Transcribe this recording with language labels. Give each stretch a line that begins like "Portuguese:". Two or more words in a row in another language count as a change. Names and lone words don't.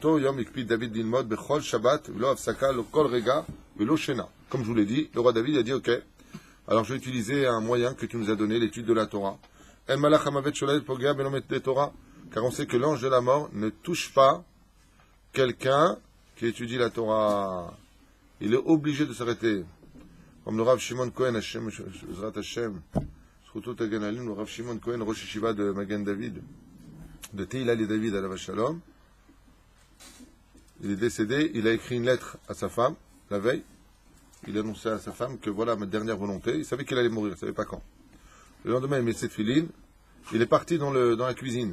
French: Comme je vous l'ai dit, le roi David a dit, ok, alors je vais utiliser un moyen que tu nous as donné, l'étude de la Torah. Car on sait que l'ange de la mort ne touche pas quelqu'un qui étudie la Torah. Il est obligé de s'arrêter. Comme le Rav Shimon Cohen, Hashem, le Rav Shimon Cohen,
Hebrew: ראש ישיבה
French: de Magen David, de Tehillah et David à la Shalom. Il est décédé, il a écrit une lettre à sa femme, la veille. Il annonçait à sa femme que voilà ma dernière volonté. Il savait qu'il allait mourir, il ne savait pas quand. Le lendemain, il met ses tefilines. Il est parti dans la cuisine.